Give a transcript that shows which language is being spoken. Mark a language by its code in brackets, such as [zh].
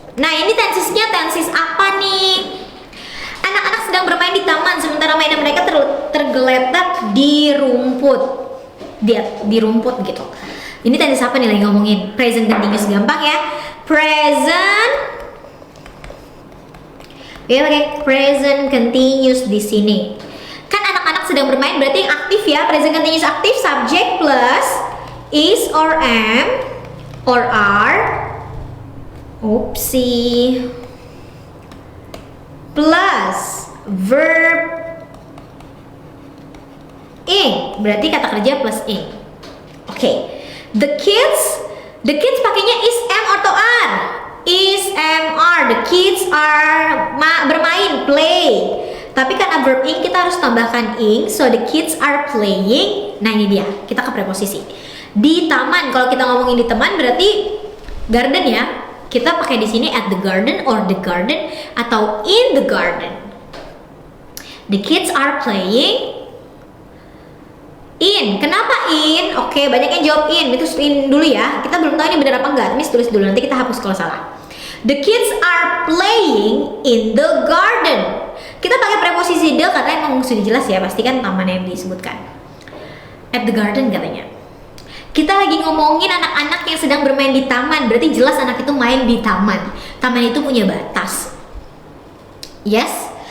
[id] Nah, ini tensesnya tenses apa nih? Anak-anak sedang bermain di taman sementara mainan mereka tergeletak di rumput. Di rumput gitu. Ini tenses apa nih lagi ngomongin? Present continuous, gampang ya. Present. Ya, pakai present continuous di sini. Kan anak-anak sedang bermain berarti yang aktif ya. [en] Present continuous aktif, subject plus is or am or are. Oopsie. Plus verb ing. [id] Berarti kata kerja plus ing. Oke. [en] The kids [id] pakainya is, am, atau are. [en] Is, am, are. The kids are bermain, play. [id] Tapi karena verb ing kita harus tambahkan ing, [en] so the kids are playing. [id] Nah, ini dia, kita ke preposisi. Di taman, kalau kita ngomongin di taman berarti garden ya. Kita pakai di sini [en] at the garden or the garden atau in the garden. The kids are playing in. [id] Kenapa in? Oke, banyak yang jawab in. Itu in dulu ya. Kita belum tahu ini benar apa enggak. Miss tulis dulu, nanti kita hapus kalau salah. [en] The kids are playing in the garden. [id] Kita pakai preposisi the karena emang sudah jelas ya, pasti kan taman yang disebutkan. [en] At the garden [id] katanya. Kita lagi ngomongin anak-anak yang sedang bermain di taman. Berarti jelas anak itu main di taman. Taman itu punya batas. Yes.